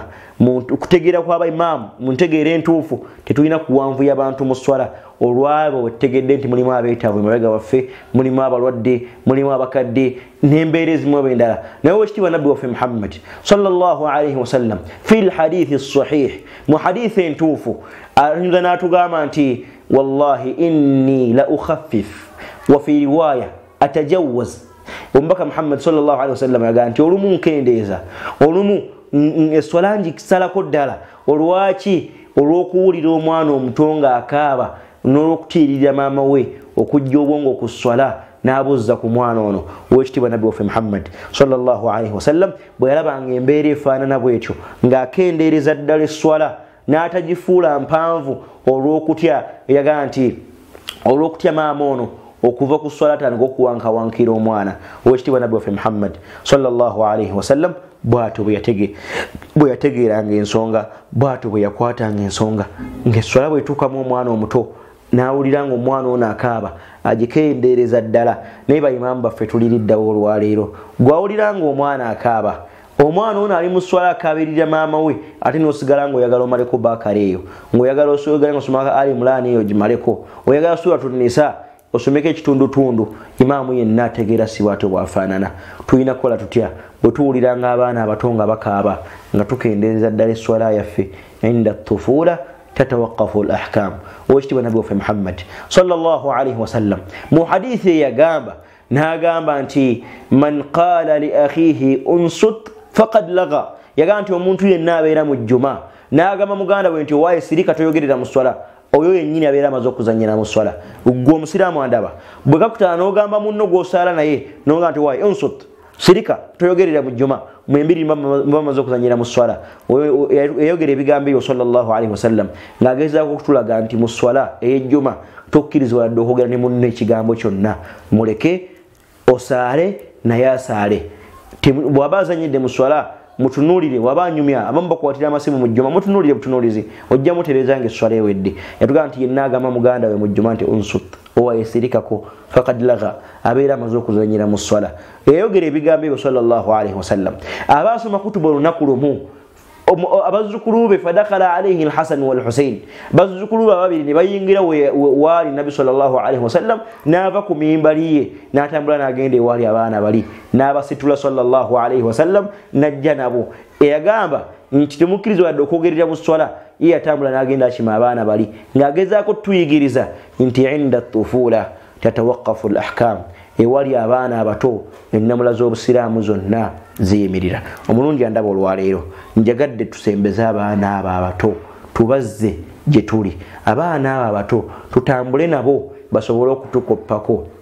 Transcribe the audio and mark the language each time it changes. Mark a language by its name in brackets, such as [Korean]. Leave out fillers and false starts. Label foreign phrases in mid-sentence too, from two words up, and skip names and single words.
[Ganda] kutegeera kw'aba imaamu mu ntegeera entuufu tetulina kuwanvuya abantu mu swala olwabo wetegedde nti mulimu abeetaavu emabega waffe mulimu abalwadde mulimu abakadde n'embeera ezimu eb'endala naye wekitiibwa Nabbi waffe Muhammad [Arabic] صلى الله عليه وسلم في الحديث الصحيح [Ganda] mu hadithi entuufu ayinza n'atugamba nti [Arabic] والله إني لأخفف وفي رواية أتجوز [Ganda] omubaka Muhammad [Arabic] صلى الله عليه وسلم [Ganda] yagamba nti olumu nkendeeza olumu esswala ngisalako ddala olwaki olw'okuwulira omwana omuto nga akaaba n'olw'okutiirira maama we okujja obwongo ku sswala n'abuzza ku mwana ono ow'ekitiibwa Nabbi waffe Muhammad [Arabic] صلى الله عليه وسلم [Ganda] bwe yalabanga embeera efaanana bw'etyo ng'akendeereza ddala esswala n'atagifuula mpanvu olw'okutya yagamba nti olw'okutya maama ono okuva ku sswala atandika okuwankawankira omwana ow'ekitiibwa Nabbi waffe Muhammad [Arabic] صلى الله عليه وسلم [Ganda] bw'atyo bwe yategeeranga ensonga bw'atyo bwe yakwatanga ensonga ng'esswala bw'etuukamu omwana omuto n'awulira ng'omwana ono akaaba agikendeereza ddala naye bayimaamu baffe tuliriddawo olwaleero gw'awulira ng'omwana akaaba omwana ono ali mu swala akabirira maama we ate n'osigala ng'oyagala omaleko bakale eyo ng'oyagala osogala ng'osoma Ali Imran eyo gimaleko oyagala Suratul Nisa osomeko ekitundutundu imaamu yenna ategeera si bw'atyo bwafaanana tulina kukola tutya bwe tuwuliranga abaana abato nga bakaaba nga tukendeeza ddala esswala yaffe [Arabic] عند الطفولة تتوقف الأحكام [Ganda] owekitiibwa nabbi waffe Muhammad [Arabic] صلى الله عليه وسلم [Ganda] mu hadithi eyagamba n'agamba nti [Arabic] من قال لأخيه أنصت فقد لغا [Ganda] yagamba nti omuntu yenna abeera mu jjuma n'agamba muganda we nti owaaye sirika toyogerera mu swala oyo yennyini abeera amaze okuzannyira mu swala gwe omusiraamu andaba bwe kakutana n'ogamba munno gw'osaala naye n'ogamba nti waaye unsut sirika toyogerera mu jjuma mwembiri bamaze okuzannyira mu swala eyayogera ebigambo ebyo [Arabic] صلى الله عليه وسلم [Ganda] ng'agezaako okutulaga nti mu swala ey'ejjuma tokkirizibwa wadde okwogera ne munno ekigambo kyonna muleke osaale naye asaale bw'aba azannyidde mu swala mutunuulire waba anyumya abamu bakwatira amasimu mu jjuma mutunuulire butunuulizi ojja mutereeza ng'esswala ewedde yatugamba nti yenna agamba muganda we mu jjuma nti unsut owayesirikako [Arabic] فقد لغا [Ganda] abeera amaze okuzannyira mu swala eyayogera ebigambo ebyo [Arabic] صلى الله عليه وسلم [Ganda] abaasoma kutuba olunaku lumu abazzukulu be [Arabic] فدخل عليه الحسن والحسين [Ganda] bazzukulu be ababiri ne bayingira waali nabbi [Arabic] صلى الله عليه وسلم [Ganda] n'ava ku mimbali ye n'atambula n'agenda ewaali abaana bali n'abasitula [Arabic] صلى الله عليه وسلم [Ganda] n'ajja nabo eyagamba nti temukkirizibwa wadde okwogerera mu swala ye yatambula n'agenda akima abaana bali ng'agezaako tuyigiriza nti [Arabic] عند الطفولة تتوقف الأحكام [Ganda] ewali abaana abato ennamula z'obusiraamu zonna ziyimirira omulungi andaba olwaleero njagadde tusembeze abaana abo abato tubazze gye tuli abaana abo abato tutambule nabo basobole okutukoppako